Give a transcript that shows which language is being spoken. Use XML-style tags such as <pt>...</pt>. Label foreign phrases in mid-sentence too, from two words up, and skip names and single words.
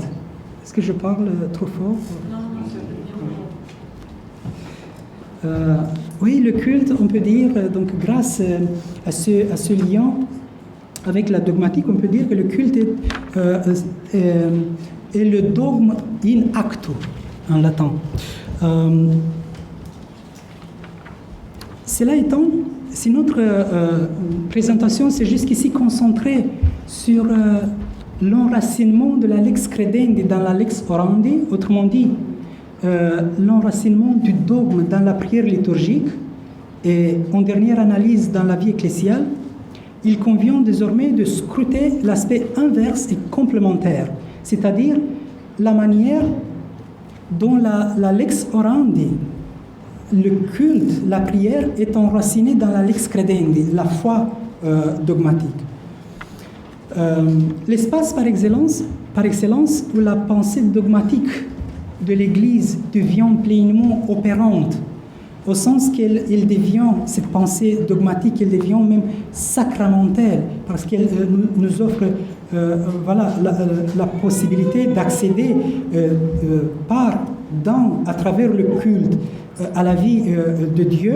<fr>Est-ce que je parle trop fort? Oui, le culte, on peut dire, donc grâce à ce lien avec la dogmatique, on peut dire que le culte est le dogme</fr> <la>in actu,</la> <fr>en latin. Cela étant, si notre présentation s'est jusqu'ici concentrée sur l'enracinement de la</fr> <la>lex credendi</la> <fr>dans la</fr> <la>lex orandi,</la> <fr>autrement dit, l'enracinement du dogme dans la prière liturgique et en dernière analyse dans la vie ecclésiale, il convient désormais de scruter l'aspect inverse et complémentaire, c'est-à-dire la manière dont la</fr> <la>lex orandi,</la> <fr>le culte, la prière, est enracinée dans la</fr> <la>lex credendi,</la> <fr>la foi dogmatique. L'espace par excellence où la pensée dogmatique de l'Église devient pleinement opérante, au sens qu'elle devient, cette pensée dogmatique, elle devient même sacramentelle, parce qu'elle nous offre la possibilité d'accéder à travers le culte à la vie de Dieu.</fr>